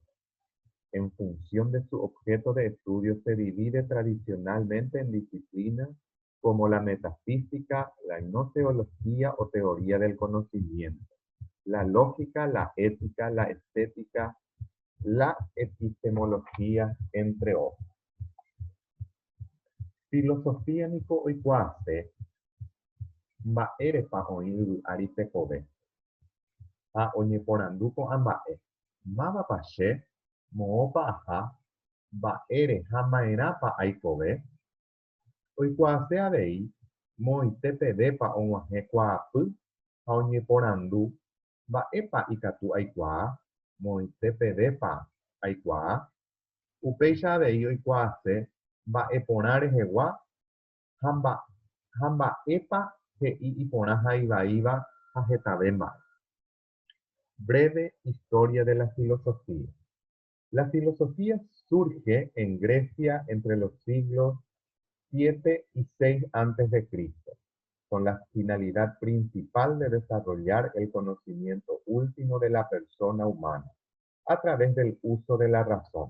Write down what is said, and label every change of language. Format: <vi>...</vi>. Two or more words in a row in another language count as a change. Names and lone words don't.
<es>En función de su objeto de estudio se divide tradicionalmente en disciplinas como la metafísica, la gnoseología o teoría del conocimiento, la lógica, la ética, la estética, la epistemología, entre otros.</es> <gn>Filosofía niko oikuaase mba'érepa oĩ vy'ári tekove ha oñeporandu ko'ãmba'e. Mávapa che moõpa aha mba'érehamayrápa aikove. Oikuaase avei moõitépevépa og̃uahẽ kuaapy ha oñeporandu mba'épa ikatu aikuaa, moõitépevépa aikuaa. Upéicha avei oikuaase mba'eporã rehegua ha mba'épa he'i iporã ha ivaíva ha hetave mba'e.</gn> <es>Breve historia de la filosofía. La filosofía surge en Grecia entre los siglos 7 y 6 antes de Cristo, con la finalidad principal de desarrollar el conocimiento último de la persona humana a través del uso de la razón.</es>